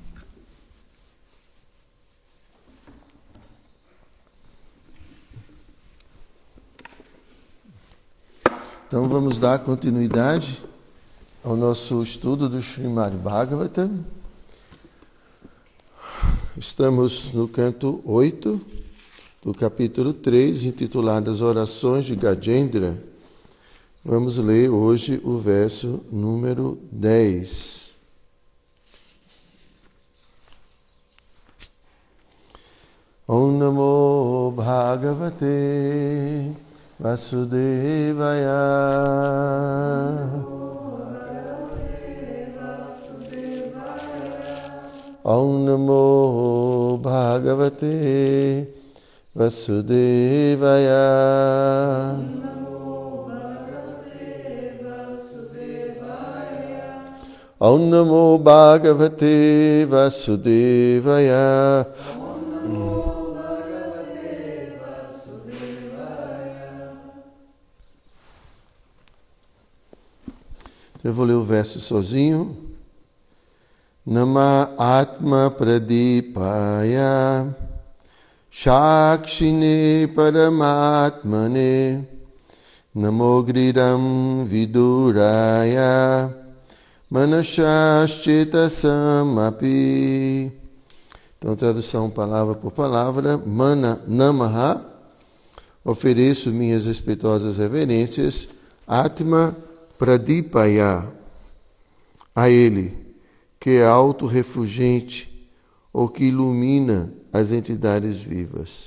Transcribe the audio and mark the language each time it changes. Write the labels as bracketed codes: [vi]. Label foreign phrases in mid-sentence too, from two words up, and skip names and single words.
[pt] Então vamos dar continuidade ao nosso estudo do Srimad Bhagavatam. Estamos no canto 8 do capítulo 3, intitulado As Orações de Gajendra. Vamos ler hoje o verso número 10. [sa] ॐ नमो भगवते वासुदेवाय. ॐ नमो भगवते वासुदेवाय. ॐ नमो भगवते वासुदेवाय. [pt] Eu vou ler o verso sozinho. [sa] नम आत्म प्रदीपाय साक्षिणे परमात्मने नमो गिरां विदूराय मनसश्चेतसाम् अपि. [pt] Então, tradução palavra por palavra. Namaha, ofereço minhas respeitosas reverências. [sa] आत्म प्रदीपाय, [pt] a ele, que é auto-refugente ou que ilumina as entidades vivas.